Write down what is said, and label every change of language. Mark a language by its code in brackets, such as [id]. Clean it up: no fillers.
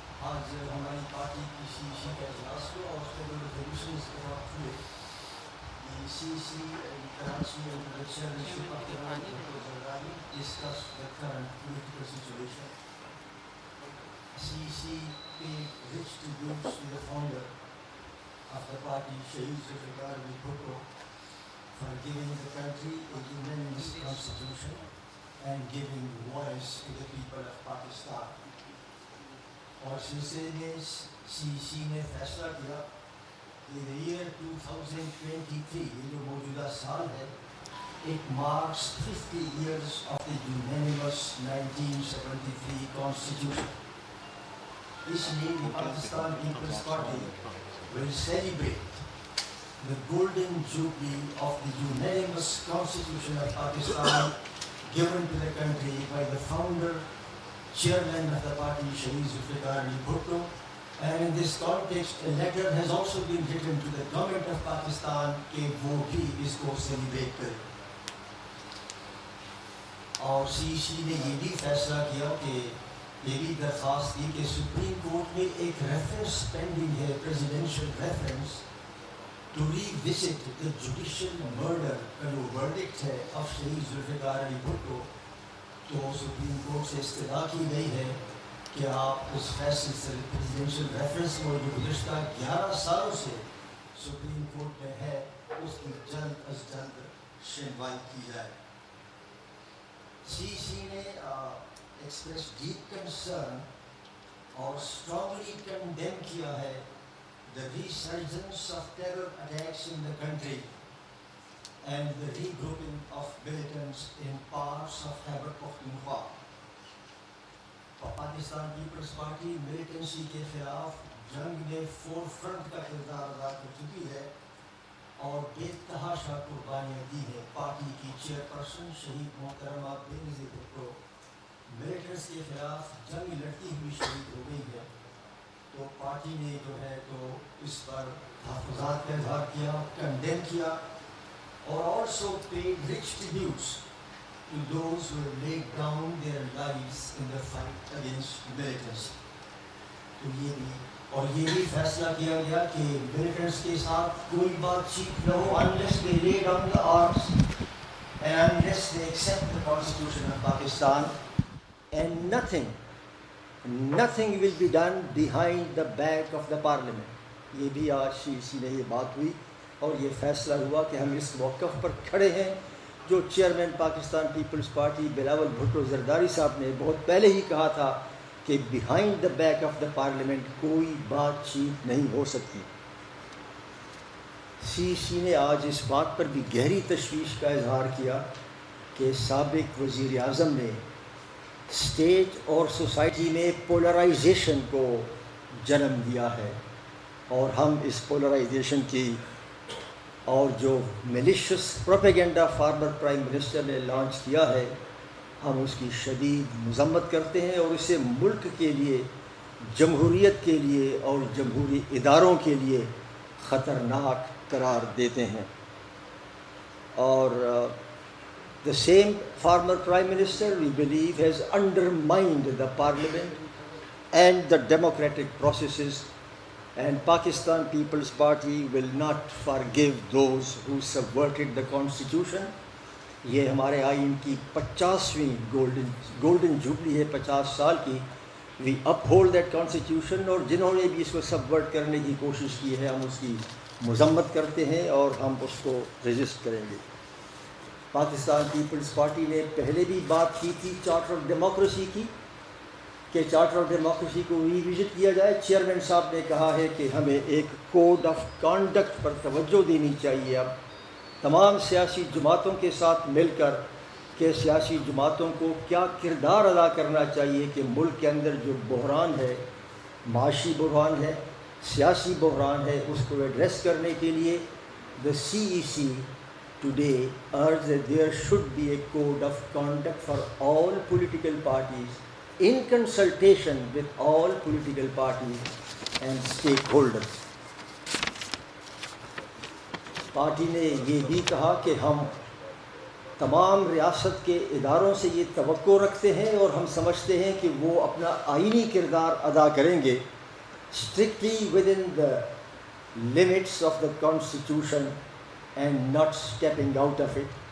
[ur] آج ہماری پارٹی کی سی کا اجلاس ہوا اور اس کے جو ریزولوشنز ڈرافٹ ہوئے. [en] سی Karachi chairmanship of Zardari discuss the current political situation. CEC paid rich tributes to the founder of the party, Shaheed Zulfikar Ali Bhutto, for giving the country a unanimous constitution and giving voice to the people of Pakistan. [ur] اور سلسلے میں CEC نے فیصلہ کیا کہ year 2023 یہ جو موجودہ سال ہے [en] it marks 50 years of the unanimous 1973 constitution. اس لیے Pakistan Peoples Party will celebrate the golden jubilee of the unanimous constitution of Pakistan given to the country by the founder, Chairman of the party, Shaheed Zulfikar Ali Bhutto, and in this context, a letter has also been written to the government of Pakistan [ur] کہ وہ بھی اس کو celebrate کرے. اور CEC نے یہ بھی فیصلہ کیا کہ یہ بھی درخواست کی کہ سپریم کورٹ میں ایک ریفرنس پینڈنگ ہے, presidential reference, [en] to revisit the judicial murder [ur] کا جو ورڈکٹ ہے آف شہید ذوالفقار علی بھٹو. تو سپریم کورٹ سے استدعا کی گئی ہے کہ آپ اس فیصلے سے پریزیڈینشیل ریفرنس کو جو گزشتہ 11 سالوں سے سپریم کورٹ میں ہے اس کی جلد از جلد شنوائی کی جائے. [en] CEC نے express deep concern اور strongly condemn کیا ہے the resurgence of terror attacks in the country and the regrouping of militants in parts of Khyber Pakhtunkhwa. [ur] Pakistan Peoples party militancy کے خلاف جنگ میں فور فرنٹ کا کردار ادا کر چکی ہے اور بے تحاشا قربانیاں دی ہیں. پارٹی کی چیئرپرسن شہید محترمہ بینظیر بھٹو ملیٹنٹس کے خلاف جنگ لڑتی ہوئی شہید ہو گئی ہے. تو پارٹی نے جو ہے تو اس پر تحفظات کا اظہار کیا, کنڈیم کیا, اور [en] also paid rich tributes to those who have laid down their lives in the fight against militants. [ur] تو یہ بھی فیصلہ کیا گیا کہ militants کے ساتھ کوئی بات چیت نہ ہو [en] unless they lay down the arms and unless they accept the constitution of Pakistan, and nothing will be done behind the back of the parliament. [ur] یہ بھی آج CEC میں یہ بات ہوئی اور یہ فیصلہ ہوا کہ ہم اس موقف پر کھڑے ہیں جو chairman Pakistan Peoples party Bilawal Bhutto Zardari صاحب نے بہت پہلے ہی کہا تھا کہ [en] behind the back of the parliament [ur] کوئی بات چیت نہیں ہو سکتی. CEC نے آج اس بات پر بھی گہری تشویش کا اظہار کیا کہ سابق وزیر اعظم نے اسٹیٹ اور سوسائٹی میں پولرائزیشن کو جنم دیا ہے, اور ہم اس پولرائزیشن کی اور جو [en] malicious propaganda former prime minister [ur] نے لانچ کیا ہے ہم اس کی شدید مذمت کرتے ہیں اور اسے ملک کے لیے, جمہوریت کے لیے اور جمہوری اداروں کے لیے خطرناک قرار دیتے ہیں. [en] اور the same former prime minister we believe has undermined the parliament and the democratic processes, and Pakistan People's Party will not forgive those who subverted the constitution. [ur] یہ ہمارے آئین کی 50ویں گولڈن جوبلی ہے, 50 سال کی. [en] we uphold that constitution, [ur] اور جنہوں نے بھی اس کو سبورٹ کرنے کی کوشش کی ہے ہم اس کی مذمت کرتے ہیں اور ہم اس کو ریزسٹ کریں گے. پاکستان پیپلز پارٹی نے پہلے بھی بات کی تھی چارٹر آف ڈیموکریسی کی کہ چارٹر آف ڈیموکریسی کو ریوزٹ کیا جائے. چیئرمین صاحب نے کہا ہے کہ ہمیں ایک کوڈ آف کانڈکٹ پر توجہ دینی چاہیے اب تمام سیاسی جماعتوں کے ساتھ مل کر کہ سیاسی جماعتوں کو کیا کردار ادا کرنا چاہیے کہ ملک کے اندر جو بحران ہے, معاشی بحران ہے, سیاسی بحران ہے اس کو ایڈریس کرنے کے لیے [en] the CEC today urges that there should be a code of conduct for all political parties in consultation with all political parties and stakeholders. [ur] Party نے یہ بھی کہا کہ ہم تمام ریاست کے اداروں سے یہ توقع رکھتے ہیں اور ہم سمجھتے ہیں کہ وہ اپنا آئینی کردار ادا کریں گے [en] strictly within the limits of the constitution and not stepping out of it.